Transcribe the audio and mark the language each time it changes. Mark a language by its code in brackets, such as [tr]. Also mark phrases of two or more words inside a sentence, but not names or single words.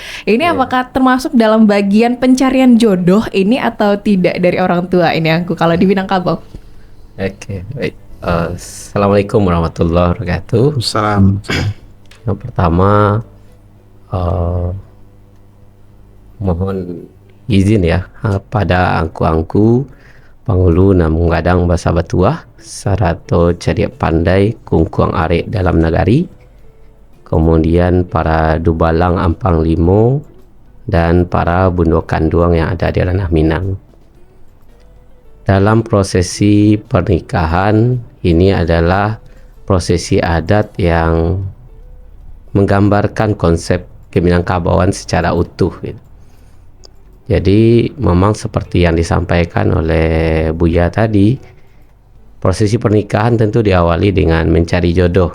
[id] Ini apakah termasuk dalam bagian pencarian jodoh ini atau tidak dari orang tua ini Angku kalau di Minangkabau? Oke, baik. Assalamualaikum warahmatullahi wabarakatuh. Assalamualaikum. Yang pertama, mohon izin ya pada angku-angku Pangulu [min] namun gadang bahasa Batuah sarato cariak pandai kungkuang arek [id] dalam negari, kemudian para dubalang [min] ampang limo [id] dan para [min] bundo kanduang [id] yang ada di ranah Minang. Dalam prosesi pernikahan ini adalah prosesi adat yang menggambarkan konsep keminangkabauan secara utuh gitu. Jadi memang seperti yang disampaikan oleh Buya tadi, prosesi pernikahan tentu diawali dengan mencari jodoh.